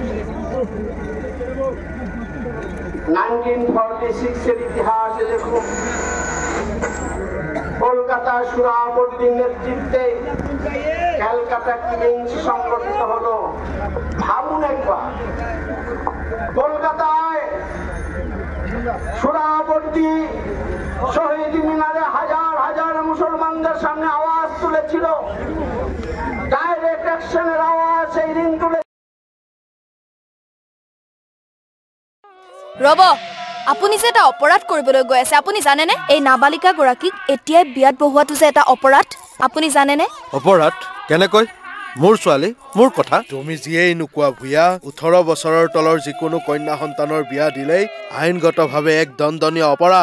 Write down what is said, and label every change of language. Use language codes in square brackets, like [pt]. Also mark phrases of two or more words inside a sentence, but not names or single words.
[bn] 1946 এর ইতিহাসে দেখুন, কলকাতা সুরাবর্দীর নেতৃত্বে ক্যালকাটা কিলিংস সংগঠিত হলো। ভাবুন একবার, কলকাতায় সুরাবর্তী শহীদ মিনারে হাজার হাজার মুসলমানদের সামনে আওয়াজ তুলেছিল, [en] direct actionের [bn] আওয়াজ সেই দিন তুলে। [as] ৰব, আপুনি যে এটা অপৰাধ কৰিবলৈ গৈ আছে, আপুনি জানেনে এই নাবালিকা গৰাকীক এতিয়াই বিয়াত বহোৱাটো যে এটা অপৰাধ, আপুনি জানেনে? অপৰাধ কেনেকৈ? মোৰ ছোৱালী, মোৰ কথা। তুমি যিয়েই নোকোৱা ভূঞা, 18 বছৰৰ তলৰ যিকোনো কন্যা সন্তানৰ বিয়া দিলেই আইনগতভাৱে এক দণ্ডনীয় অপৰাধ।